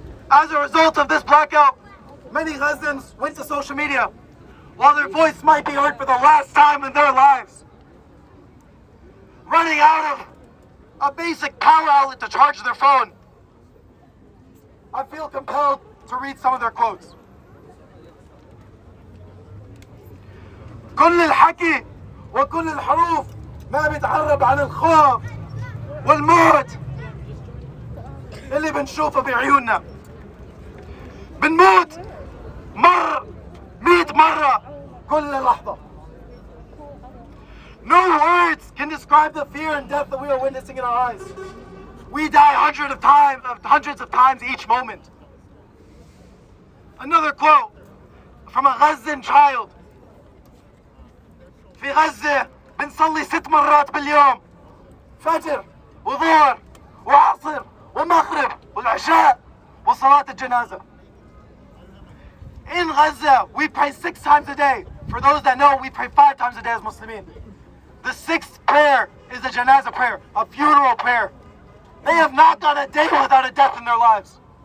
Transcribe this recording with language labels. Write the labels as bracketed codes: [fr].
[en] As a result of this blackout, many Gazans went to social media while their voice might be heard for the last time in their lives, running out of a basic power outlet to charge their phone. I feel compelled to read some of their quotes. [ar] كل الحكي وكل الحروف ما بتعرب عن الخوف والموت اللي بنشوفه بعيوننا. بنموت 100 مرة كل لحظة. [en] No words can describe the fear and death that we are witnessing in our eyes. We die hundreds of times each moment. Another quote from a Gazan child. [ar] في غزة بنصلي 6 مرات باليوم، فجر وظهر وعصر ومغرب والعشاء وصلاة الجنازة. [en] In Gaza, we pray 6 times a day. For those that know, we pray 5 times a day as Muslimin. The 6th prayer is a janazah prayer, a funeral prayer. They have not gone a day without a death in their lives.